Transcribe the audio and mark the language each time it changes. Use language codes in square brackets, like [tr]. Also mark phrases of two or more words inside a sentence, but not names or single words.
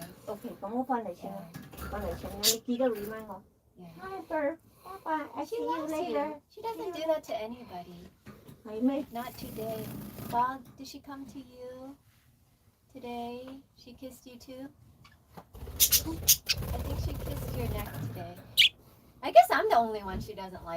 [yue] OK，咁我翻嚟請 [en] Yeah.， [yue] 翻嚟請你記得 remind 我。 [en] Yeah. Hi, Bird. Bye bye. I see She you loves later. you. She doesn't do that to anybody. [yue] 係咩？ [en] Not today. Bob, did she come to you today? She kissed you too? I think she kissed your neck today. I guess I'm the only one she doesn't like.